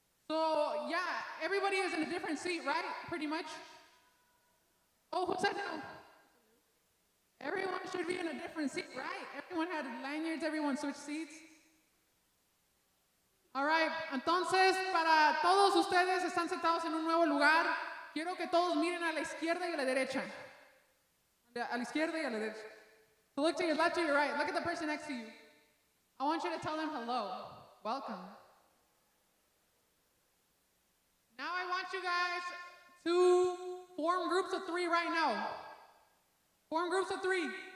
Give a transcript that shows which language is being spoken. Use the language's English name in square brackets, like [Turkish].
[English] So, yeah, everybody is in a different seat, right? Pretty much. Oh, who said no? Everyone should be in a different seat, right? Everyone had lanyards, everyone switched seats. [Spanish] All right, entonces, para todos ustedes están sentados en un nuevo lugar, quiero que todos miren a la izquierda y a la derecha. A la izquierda y a la derecha. [English] So look to your left, to your right. Look at the person next to you. I want you to tell them hello. Welcome. Now I want you guys to form groups of 3 right now. Form groups of 3.